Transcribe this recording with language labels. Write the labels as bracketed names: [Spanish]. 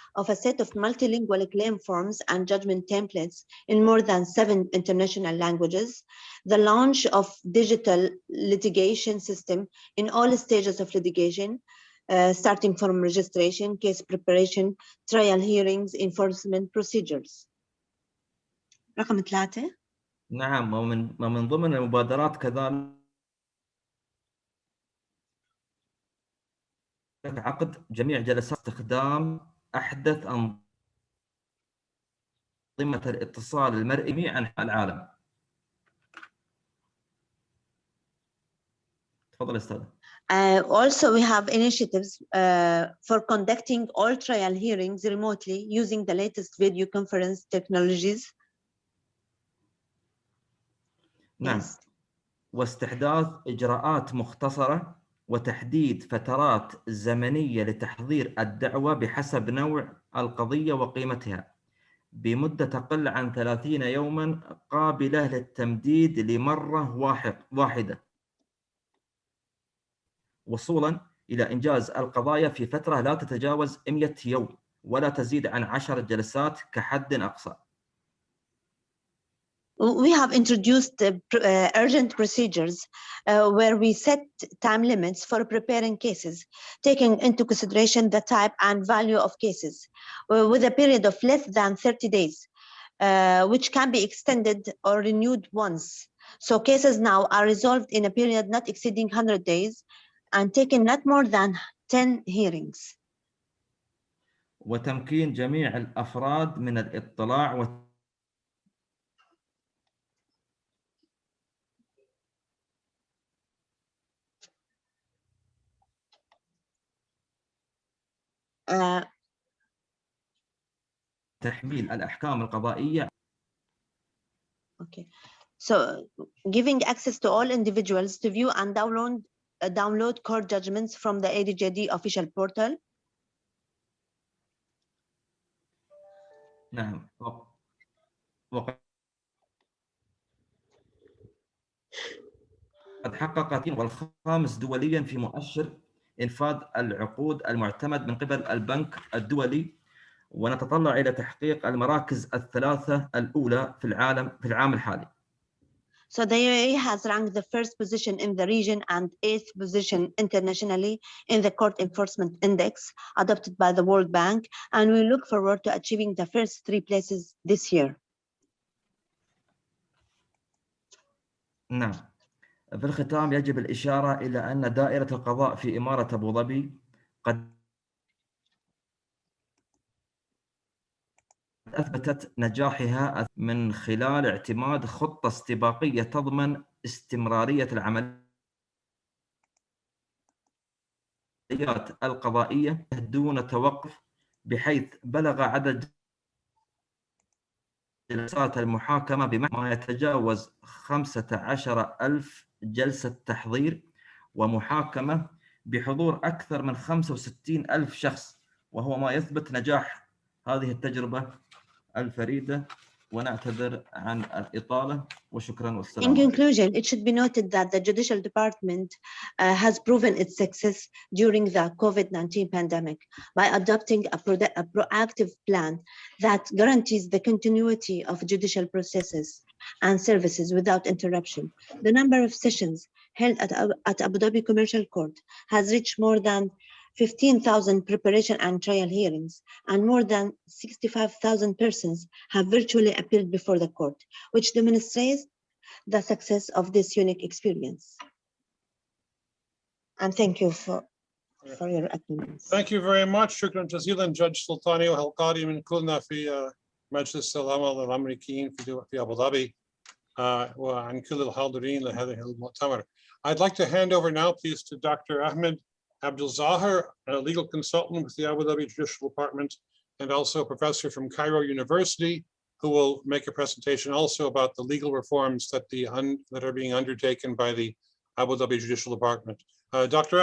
[English] of a set of multilingual claim forms and judgment templates in more than 7 international languages, the launch of digital litigation system in all stages of litigation, starting from registration, case preparation, trial hearings, enforcement procedures. [Arabic] رقم 3. نعم، ومن ضمن المبادرات كذلك عقد جميع جلسات استخدام أحدث أنظمة الاتصال المرئي عن العالم. تفضل أستاذ. [English] Also, we have initiatives for conducting all trial hearings remotely using the latest video conference technologies. [Arabic] نعم. [English] Yes. [Arabic] واستحداث إجراءات مختصرة وتحديد فترات زمنية لتحضير الدعوة بحسب نوع القضية وقيمتها بمدة تقل عن 30 يوما قابلة للتمديد لمرة واحدة، وصولا إلى إنجاز القضايا في فترة لا تتجاوز 100 يوم ولا تزيد عن 10 جلسات كحد أقصى. [English] We have introduced urgent procedures where we set time limits for preparing cases, taking into consideration the type and value of cases with a period of less than 30 days. which can be extended or renewed once. So cases now are resolved in a period not exceeding 100 days and taking not more than 10 hearings. [Arabic] وتمكين جميع الأفراد من الاطلاع وتحميل الأحكام القضائية. [English] Okay, so giving access to all individuals to view and download court judgments from the ADJD official portal. [Arabic] نعم. وقد حققت والخامس دوليا في مؤشر إنفاذ العقود المعتمد من قبل البنك الدولي، ونتطلع إلى تحقيق المراكز الثلاثة الأولى في العام الحالي. [English] So the UAE has ranked the first position in the region and 8th position internationally in the Court Enforcement Index adopted by the World Bank, and we look forward to achieving the first 3 places this year. [Arabic] نعم. في الختام يجب الإشارة إلى أن دائرة القضاء في إمارة أبو ظبي قد أثبتت نجاحها من خلال اعتماد خطة استباقية تضمن استمرارية العمليات القضائية دون توقف، بحيث بلغ عدد جلسات المحاكمة بما يتجاوز 15,000 جلسة تحضير ومحاكمة بحضور أكثر من 65,000 شخص، وهو ما يثبت نجاح هذه التجربة الفريدة. ونعتذر عن الإطالة وشكرا والسلام. [English] In conclusion, it should be noted that the Judicial Department has proven its success during the COVID-19 pandemic by adopting a proactive plan that guarantees the continuity of judicial processes and services without interruption. The number of sessions held at Abu Dhabi Commercial Court has reached more than 15,000 preparation and trial hearings, and more than 65,000 persons have virtually appeared before the court, which demonstrates the success of this unique experience. And thank you for your attendance. Thank you very much. [Arabic] شكرا جزيلا جudge سلطاني وهالقاري من كلنا في مجلس العمل الأمريكيين في أبو ظبي وعن كل الحاضرين لهذه المؤتمر. [English] I'd like to hand over now, please, to Dr. Ahmed Abdul Zahar, a legal consultant with the Abu Dhabi Judicial Department and also a professor from Cairo University, who will make a presentation also about the legal reforms that are being undertaken by the Abu Dhabi Judicial Department. Dr.